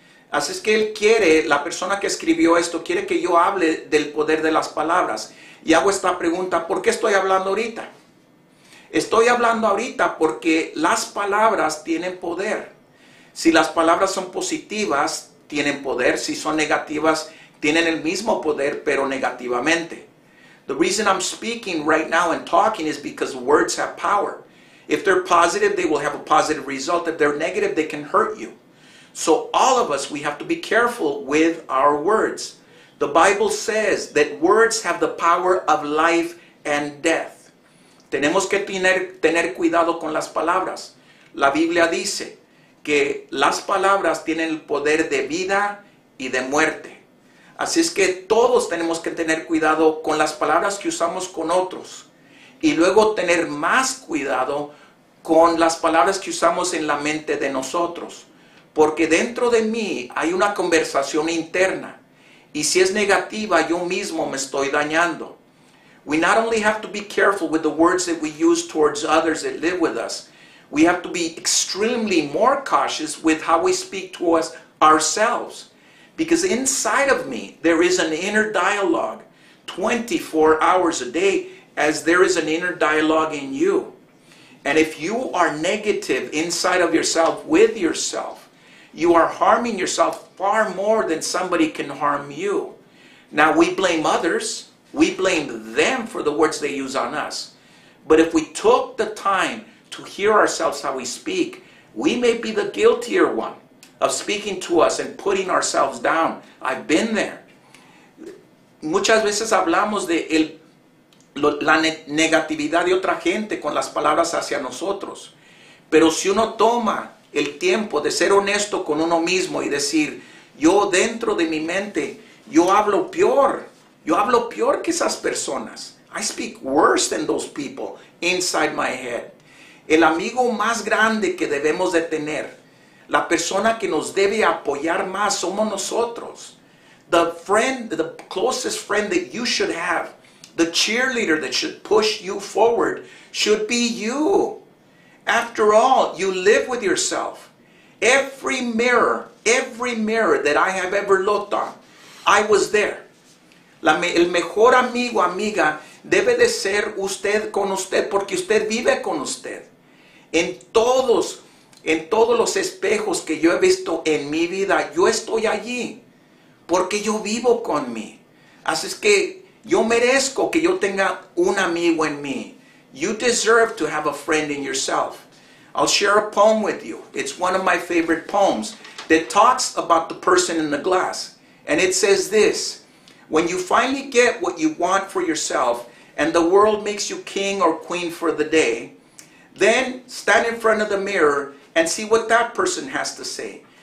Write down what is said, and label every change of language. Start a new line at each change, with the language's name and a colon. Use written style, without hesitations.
Spanish: Así es que él quiere, la persona que escribió esto, quiere que yo hable del poder de las palabras. Y hago esta pregunta, ¿por qué estoy hablando ahorita? Estoy hablando ahorita porque las palabras tienen poder. Si las palabras son positivas, tienen poder. Si son negativas, tienen el mismo poder, pero negativamente.
English: The reason I'm speaking right now and talking is because words have power. If they're positive, they will have a positive result. If they're negative, they can hurt you. So all of us, we have to be careful with our words. The Bible says that words have the power of life and death. Tenemos que tener cuidado con las palabras. La Biblia dice que las palabras tienen el poder de vida y de muerte. Así es que todos tenemos que tener cuidado con las palabras que usamos con otros. Y luego tener más cuidado con las palabras que usamos en la mente de nosotros. Porque dentro de mí hay una conversación interna. Y si es negativa, yo mismo me estoy dañando. We not only have to be careful with the words that we use towards others that live with us, we have to be extremely more cautious with how we speak to us ourselves. Because inside of me, there is an inner dialogue 24 hours a day, as there is an inner dialogue in you. And if you are negative inside of yourself with yourself, you are harming yourself far more than somebody can harm you. Now, we blame others. We blame them for the words they use on us. But if we took the time to hear ourselves how we speak, we may be the guiltier one of speaking to us and putting ourselves down. I've been there.
Spanish: Muchas veces hablamos de la negatividad de otra gente con las palabras hacia nosotros. Pero si uno toma el tiempo de ser honesto con uno mismo y decir, yo dentro de mi mente, yo hablo peor que esas personas.
English: I speak worse than those people inside my head.
Spanish: El amigo más grande que debemos de tener, la persona que nos debe apoyar más, somos nosotros.
English: The closest friend that you should have, the cheerleader that should push you forward, should be you. After all, you live with yourself. Every mirror that I have ever looked on, I was there.
Spanish: El mejor amigo, amiga, debe de ser usted con usted, porque usted vive con usted. En todos los espejos que yo he visto en mi vida, yo estoy allí, porque yo vivo con mí. Así es que yo merezco que yo tenga un amigo en mí.
English: You deserve to have a friend in yourself. I'll share a poem with you. It's one of my favorite poems that talks about the person in the glass. And it says this: when you finally get what you want for yourself and the world makes you king or queen for the day, then stand in front of the mirror and see what that person has to say.